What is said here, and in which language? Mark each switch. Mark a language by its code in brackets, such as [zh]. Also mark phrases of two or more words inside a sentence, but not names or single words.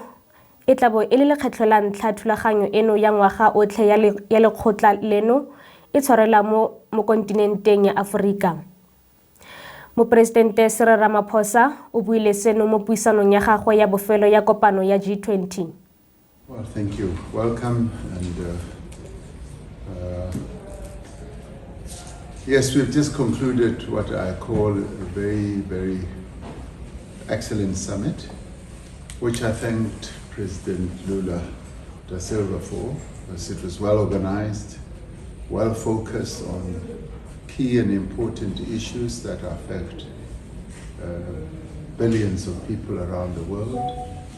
[tn] E tla bo e le lekgetlho la ntlha thulaganyo eno ya ngwaga otlhe ya lekgotla leno e tshwarela mo kontinenteng ya Aforika. Moporesidente Cyril Ramaphosa o buile seno mo puisanong ya gagwe ya bofelo ya kopano ya G20. [en] Well, thank you. Welcome and yes, we've just concluded what I call a very, very excellent summit, which I thanked President Lula da Silva for, because it was well organized, well focused on key and important issues that affect billions of people around the world.